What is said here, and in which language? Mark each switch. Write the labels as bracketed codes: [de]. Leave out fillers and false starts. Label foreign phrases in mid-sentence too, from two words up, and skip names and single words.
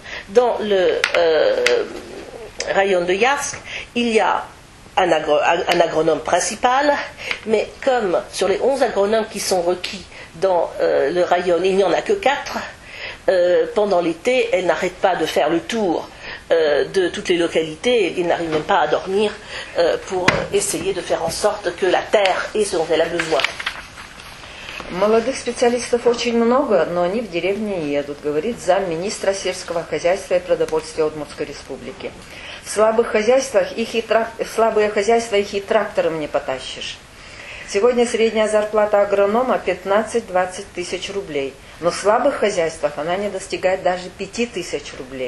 [fr] Dans le rayon de Yarsk, il y a un agronome principal, mais comme sur les 11 agronomes qui sont requis dans le rayon, il n'y en a que 4, pendant l'été, elle n'arrête pas de faire le tour de toutes les localités, et n'arrive même pas à dormir pour essayer de faire en sorte que la terre ait ce dont elle a besoin. [ru] Молодых специалистов очень много, но они в деревне не едут, говорит замминистра сельского хозяйства и продовольствия Удмуртской республики. В слабых хозяйствах слабые хозяйства их и трактором не потащишь. Сегодня средняя зарплата агронома 15-20 тысяч рублей, но в слабых хозяйствах она не достигает даже 5 тысяч рублей.